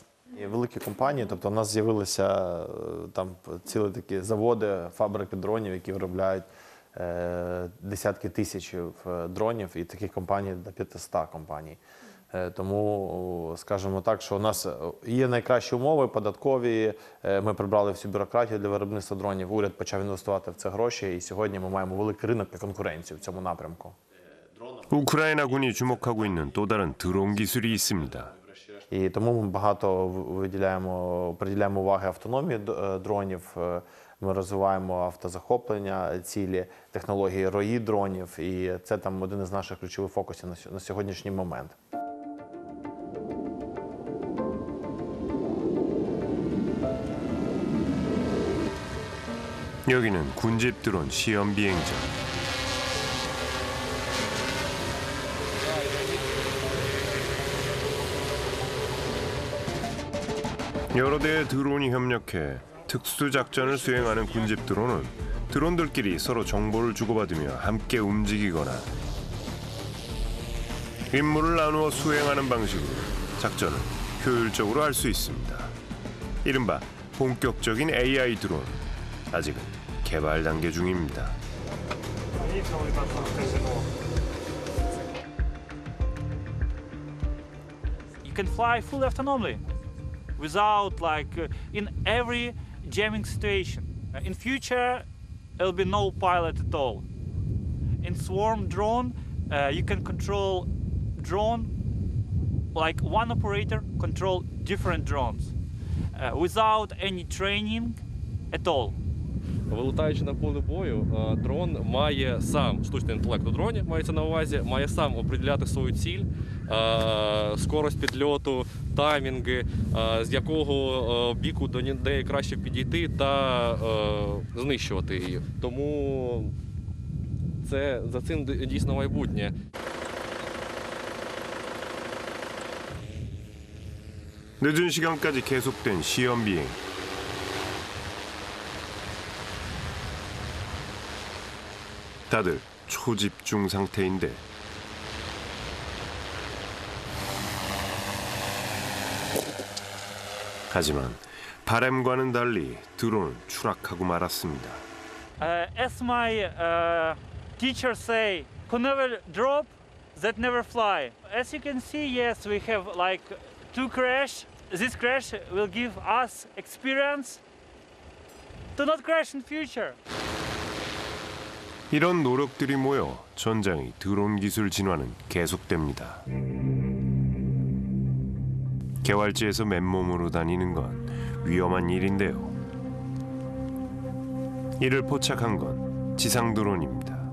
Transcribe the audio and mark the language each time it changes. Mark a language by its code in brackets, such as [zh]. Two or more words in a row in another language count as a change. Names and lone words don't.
[uk] Великі компанії, тобто у нас з'явилися там цілі такі заводи, фабрики дронів, які виробляють десятки тисяч дронів, і таких компаній до 500 компаній. Тому, скажімо так, що у нас є найкращі умови податкові, ми прибрали всю бюрократію для виробництва дронів, уряд почав інвестувати в це гроші, і сьогодні ми маємо великий ринок та конкуренцію в цьому напрямку. [ko] 우크라이나군이 주목하고 있는 또 다른 드론 기술이 있습니다. [uk] І тому ми багато приділяємо уваги автономії дронів, ми розвиваємо автозахоплення цілі, технології рої дронів, і це там один із наших ключових фокусів на сьогоднішній момент. [ko] 여기는 군집 드론 시험 비행장. 여러 대의 드론이 협력해 특수작전을 수행하는 군집 드론은 드론들끼리 서로 정보를 주고받으며 함께 움직이거나 임무를 나누어 수행하는 방식으로 작전을 효율적으로 할 수 있습니다. 이른바 본격적인 AI 드론, 아직은 개발 단계 중입니다. [en] You can fly fully autonomously without in every jamming situation. In future, there'll be no pilot at all. In swarm drone, you can control drone like one operator control different drones without any training at all. [uk] Вилітаючи на поле бою, дрон має сам, штучний інтелект у дроні, мається на увазі, має сам определяти свою ціль, скорость підльоту, таймінги, з якого біку до неї краще підійти та знищувати її. Тому за цим дійсно майбутнє. [ko] 늦은 시간까지 계속된 시험 비행. 다들 초집중 상태인데 하지만 바람과는 달리 드론은 추락하고 말았습니다. [en] As my teachers say, who never drop, that never fly. As you can see, yes, we have like 2 crash. This crash will give us experience to not crash in future. [ko] 이런 노력들이 모여 전장의 드론 기술 진화는 계속됩니다. 개활지에서 맨몸으로 다니는 건 위험한 일인데요. 이를 포착한 건 지상 드론입니다.